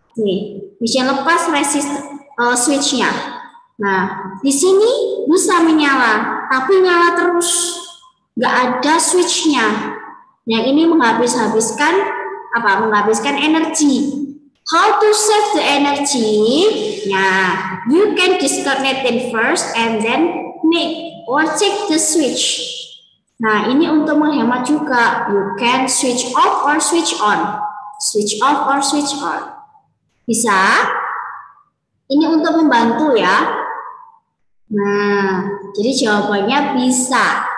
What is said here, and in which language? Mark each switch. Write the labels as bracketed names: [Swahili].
[Indonesian] Nih, Miss Jane lepas switchnya. Nah, di sini bisa menyala, tapi nyala terus, nggak ada switchnya. Yang ini menghabiskan energi. [English] How to save the energy? Nah, you can disconnect it first and then make or check the switch. [Indonesian] Nah, ini untuk menghemat juga. [English] You can switch off or switch on. Switch off or switch on. [Indonesian] Bisa? Ini untuk membantu ya. Nah, jadi jawabannya bisa.